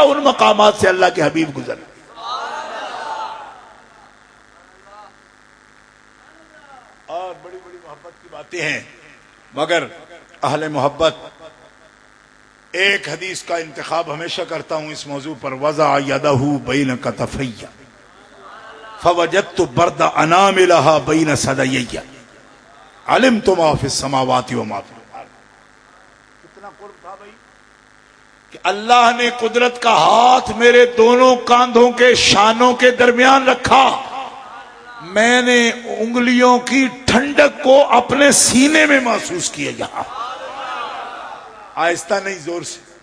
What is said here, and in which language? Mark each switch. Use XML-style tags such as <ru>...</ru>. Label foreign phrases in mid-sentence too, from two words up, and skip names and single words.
<ur>ان مقامات سے اللہ کے حبیب گزر. اور بڑی بڑی محبت کی باتیں ہیں، مگر اہل محبت ایک حدیث کا انتخاب ہمیشہ کرتا ہوں اس موضوع پر.</ur> <ar>وضع یدہ بین کتفی فوجدت برد اناملها بین صدیی علمت ما فی السماوات و ما فی الارض.</ar> <ur>کتنا قرب تھا بھائی کہ اللہ نے قدرت کا ہاتھ میرے دونوں کاندھوں کے شانوں کے درمیان رکھا. میں نے انگلیوں کی ٹھنڈک کو اپنے سینے میں محسوس کیا. یہاں آہستہ نہیں، زور سے.</ur>